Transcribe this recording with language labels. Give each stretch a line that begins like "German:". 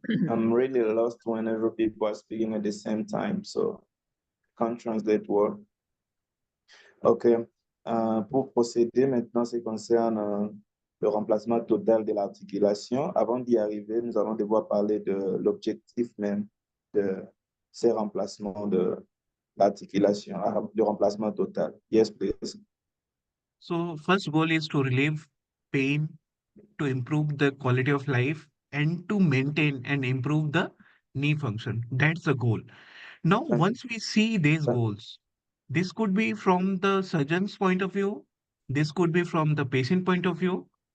English: I'm really lost whenever people are speaking at the same time, so can't translate word. OK.
French: Pour procéder maintenant, ce qui concerne le remplacement total de l'articulation. Avant d'y arriver, nous allons devoir parler de l'objectif même de ces remplacements de l'articulation, du remplacement total.
English: Yes, please. So first goal is to relieve pain, to improve the quality of life, and to maintain and improve the knee function. That's the goal. Now, once we see these goals, this could be from the surgeon's point of view, this could be from the patient point of view.